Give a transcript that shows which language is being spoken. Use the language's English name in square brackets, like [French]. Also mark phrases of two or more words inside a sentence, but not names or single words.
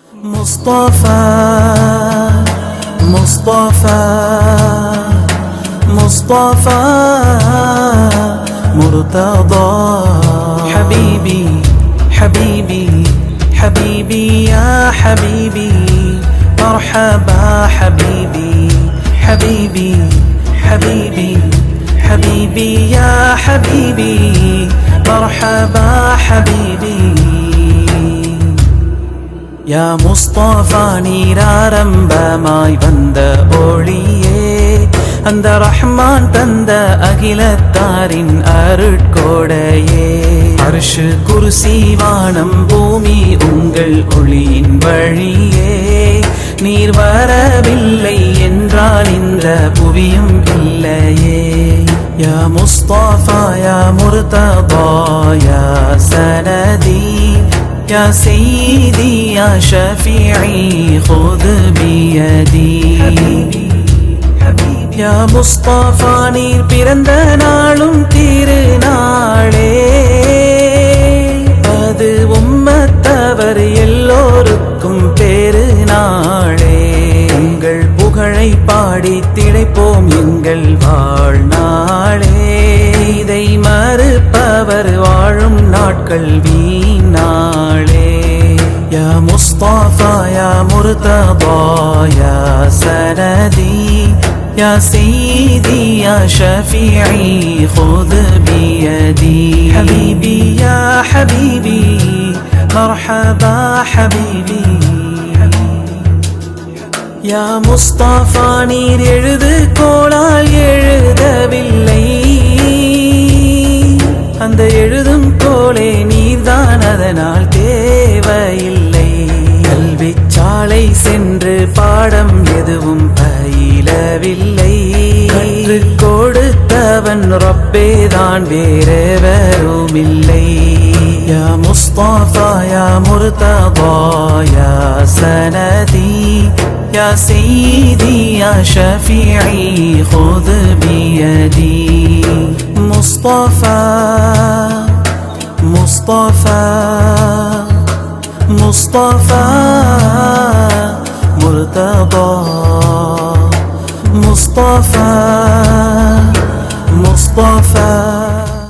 [Arabic] مصطفى مصطفى مصطفى مرتضى حبيبي حبيبي حبيبي يا حبيبي مرحبا حبيبي حبيبي حبيبي حبيبي يا حبيبي مرحبا حبيبي [Tamil] யா முஸ்தபா நீராரம்பமாய் வந்த ஒளியே அந்த ரஹ்மான் தந்த அகிலத்தாரின் அருட்கோடையே அர்ஷு குர்சி வானம் பூமி உங்கள் ஒளியின் வழியே நீர் வரவில்லை என்றால் இந்த புவியும் இல்லையே [Arabic] يا مصطفى يا مرتضى يا سندي يا سيدي يا شفيعي خذ بيدي يا مصطفى [Tamil] நீர் பிறந்த நாளும் திருநாளே அது உம்மத்தவர் எல்லோருக்கும் பெருநாளே உங்கள் புகழை பாடி திளைப்போம் எங்கள் வாழ்நாளே இதை மறுப்பவர் வாழும் நாட்கள் வீணாளே [Arabic] يا مصطفى يا مرتضى يا سندي يا سيدي يا شفيعي خذ بيدي حبيبي يا حبيبي مرحبا حبيبي [Tamil] யா முஸ்தபா நீர் எழுது கோலால் எழுதவில்லை அந்த எழுதும் கோலே நீர்தான் அதனால் தேவையில்லை கல்விச்சாலை சென்று பாடம் எதுவும் பயிலவில்லை கற்றுக் கொடுத்தவன் ரப்பேதான் வேறெவரும் இல்லை [Arabic] يا مصطفى يا مرتضى يا سندي يا سيدي يا شفيعي خذ بيدي مصطفى مصطفى مصطفى مرتضى مصطفى مصطفى